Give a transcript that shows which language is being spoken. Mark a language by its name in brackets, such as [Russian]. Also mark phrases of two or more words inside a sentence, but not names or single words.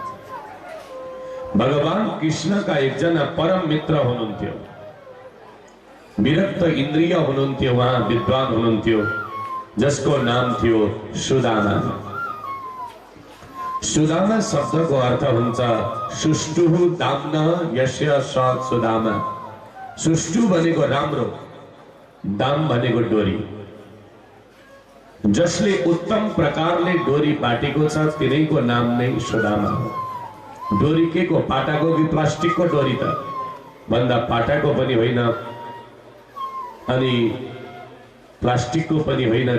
[Nepali] भगवान कृष्णका एकजना परम मित्र हुनुहुन्थ्यो, विरक्त इन्द्रिय हुनुहुन्थ्यो, उहाँ विद्वान हुनुहुन्थ्यो, जसको नाम थियो सुदामा। सुदामा शब्दको अर्थ हुन्छ [Sanskrit] सुष्टुः दाम्ना यस्य स सुदामा। [Nepali] सुष्टु भनेको राम्रो, दाम भनेको डोरी। जसले उत्तम प्रकारले डोरी बाटेको छ तिनैको नाम नै सुदामा हो। डोरी के को? पाटाको कि प्लास्टिकको डोरी त भन्दा पाटाको पनि होइन अनि प्लास्टिकको पनि होइन।